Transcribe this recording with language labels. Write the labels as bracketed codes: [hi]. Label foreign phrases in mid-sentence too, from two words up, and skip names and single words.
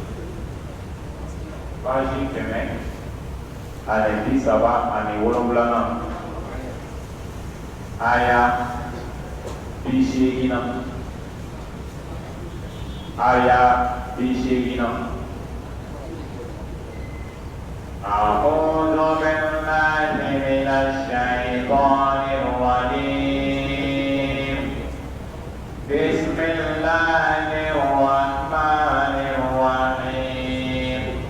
[bm] Baji kɛmɛ ani bi saba ani wolonwula. Aya bi seegin. Aya bi seegin. [ar] أعوذ بالله من الشيطان الرجيم. بسم الله الرحمن الرحيم.